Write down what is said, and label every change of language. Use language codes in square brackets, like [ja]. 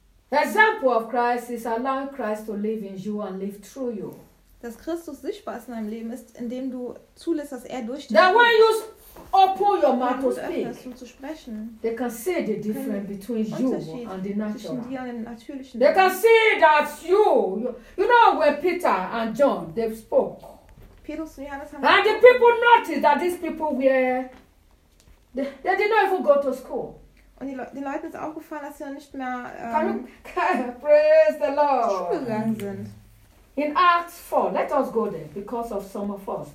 [en] Example of Christ is allowing Christ to live in you and live through you. [de] Dass Christus sichtbar ist in deinem Leben ist, indem du zulässt, dass er durch dich. [en] That when you open your mouth to speak, [de] zu sprechen, [en] they can see the difference between you and the natural. [de] Zwischen dir und dem natürlichen. [en] They can see that you know when Peter and John they spoke. [de] Petrus und Johannes haben. [en] And the people noticed that these people were. They did not even go to school. [de] Und den Leuten ist aufgefallen, dass sie nicht mehr [en] praise the Lord. [de] Schule gegangen sind. [en] In Acts 4, let us go there, because of some of us.